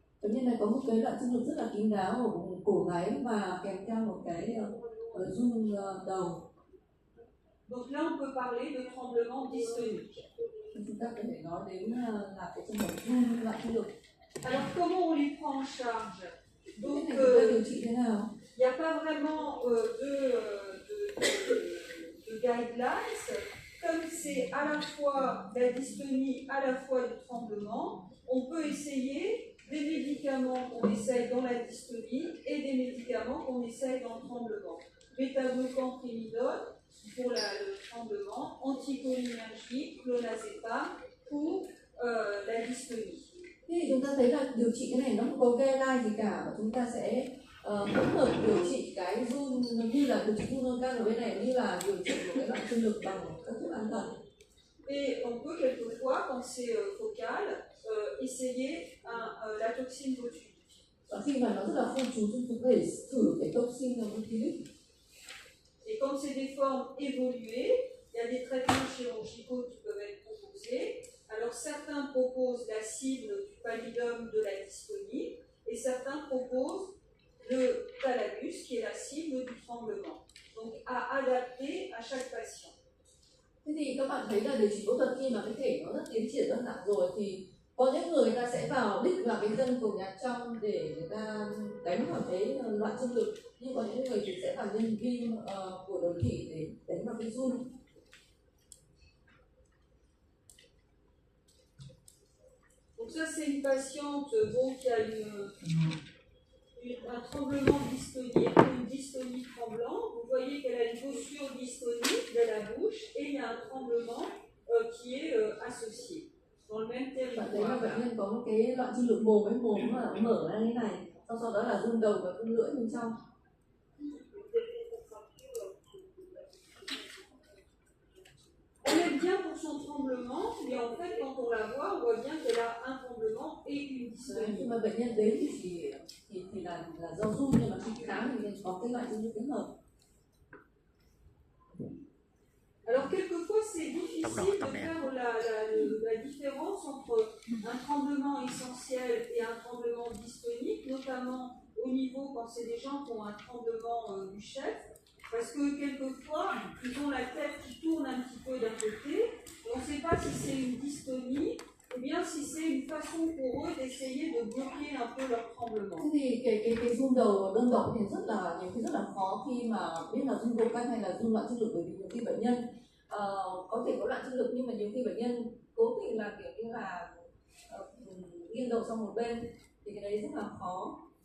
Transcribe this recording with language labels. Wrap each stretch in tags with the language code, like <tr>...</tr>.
<vi>Bệnh nhân này có một cái loạn trương lực rất là kín đáo ở vùng cổ gáy và kèm theo một cái run đầu.</vi> <fr>Donc là on peut parler de tremblement dystonique.</fr> <vi>Chúng ta có thể nói đến là cái trường hợp run loạn trương lực.</vi> <fr>Alors comment on les prend en charge? Donc</fr> <vi>điều trị thế nào?</vi> <fr>Il n'y a pas vraiment de guidelines. Comme c'est à la fois la dystonie, à la fois le tremblement, on peut essayer des médicaments qu'on essaye dans la dystonie et des médicaments qu'on essaye dans le tremblement. Bêta-glucan, primidone pour le tremblement, anticholinergique, clonazepam pour la dystonie.</fr> <vi>Thì chúng ta thấy là điều trị cái này nó không có guideline gì cả, và chúng ta sẽ hỗn hợp điều trị cái run như là điều trị run vô căn ở bên này, như là điều trị một cái loạn trương lực bằng các thuốc an thần.</vi> <fr>Et on peut quelquefois, quand c'est focal, essayer la toxine botulique.</fr> <vi>Và khi mà nó rất là phun trú, chúng ta có thể thử cái toxin botulique.</vi> <fr>Et comme c'est des formes évoluées, il y a des traitements chirurgicaux qui peuvent être proposés. Alors certains proposent la cible du pallidum de la dystonie et certains proposent le thalamus qui est la cible du tremblement. Donc à adapter à chaque patient.</fr> <vi>Thế thì các bạn thấy là điều trị phẫu thuật khi mà cái thể nó rất tiến triển đơn giản rồi thì có những người ta sẽ vào đích vào cái dân cổ nhạc trong để người ta đánh vào cái loạn trương lực, nhưng có những người thì sẽ vào nhân viêm của đầu thị để đánh vào cái run.</vi> <fr>Donc ça c'est une patiente qui a un tremblement dystonique, une dystonie tremblant. Vous voyez qu'elle a une posture dystonique de la bouche et il y a un tremblement qui est associé dans le même</fr> <vi>Bạn thấy là</vi> <fr>territoire.</fr> <vi>bệnh nhân có một cái loạn trương lực mồm, cái mồm mà mở ra như này, sau đó là run đầu và run lưỡi bên trong.</vi> <fr>Elle est bien pour son tremblement, mais en fait, quand on la voit bien qu'elle a un tremblement et une dystonie.</fr> <vi>Khi mà bệnh nhân đến thì là do run, nhưng mà khi khám thì có cái loạn trương lực kết hợp.</vi> <fr>Alors quelquefois c'est difficile de faire la différence entre un tremblement essentiel et un tremblement dystonique, notamment au niveau quand c'est des gens qui ont un tremblement du chef, parce que quelquefois ils ont la tête qui tourne un petit peu d'un côté, et on ne sait pas si c'est une dystonie ou bien si c'est une façon pour eux d'essayer de bloquer un peu leur tremblement.</fr> <vi>Thế thì cái run đầu đơn độc thì nhiều khi rất là khó khi mà biết là run vô căn hay là run loạn trương lực, bởi vì nhiều khi bệnh nhân có thể có loạn trương lực nhưng mà nhiều khi bệnh nhân cố tình là kiểu như là nghiêng đầu sang một bên thì cái đấy rất là khó.</vi>